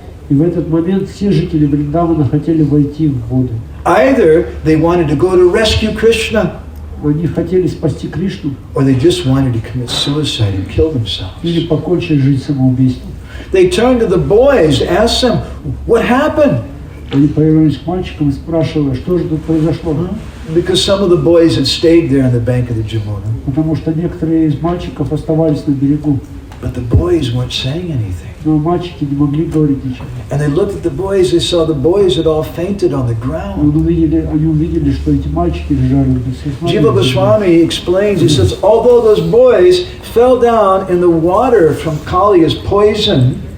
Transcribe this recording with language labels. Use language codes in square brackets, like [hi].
[ru] И в этот момент все жители Вриндавана хотели войти в воду. [en] Either they wanted to go to rescue Krishna, [ru] Они хотели спасти Кришну, [en] or they just wanted to commit suicide and kill themselves. [ru] или покончить жизнь самоубийством. [en] They turned to the boys, asked them, what happened? [ru] Они повернулись к мальчикам и спрашивали, что же тут произошло. [en] Because some of the boys had stayed there on the bank of the Jamuna. [ru] Потому что некоторые из мальчиков оставались на берегу. [en] But the boys weren't saying anything. [ru] Но мальчики не могли говорить ничего. [en] And they looked at the boys, they saw the boys had all fainted on the ground. [ru] Они увидели, что эти мальчики лежали без [en] Jiva Goswami explains, he says, although those boys fell down in the water from Kali's poison,